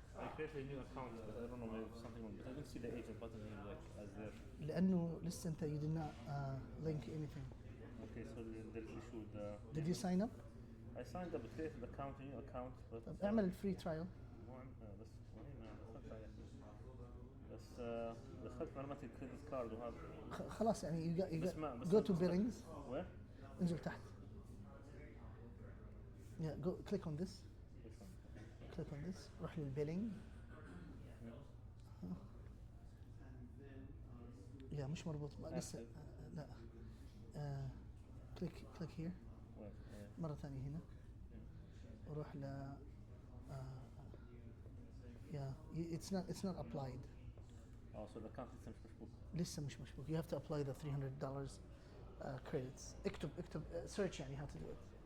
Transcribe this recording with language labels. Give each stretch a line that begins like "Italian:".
English: I created a new account, but I don't know maybe something wrong. But I don't see the agent button here like as there.
Arabic: لأنه لسه أنت
English: you did not link anything. Okay, so there's issue with the. Did you sign up? I signed up, created an account, a new account, but.
Arabic: طب اعمل الفري ترايل. بس دخلت معلومات الكريدت كارد وهذا. خلاص يعني
English: you got
Arabic: بس
English: go to billings. Where?
Arabic: انزل تحت.
English: Yeah, go click on this. Click on this.
Arabic: روح للبيلينج. Yeah, مش مربوط لسه لا.
English: click here.
Arabic: مرة ثانية هنا. وروح ل
English: yeah, it's not applied. Oh, so the account
Arabic: لسه مش مشبوك. لسه مش مشبوك.
English: You have to apply the $300 credits. اكتب search يعني how to do it.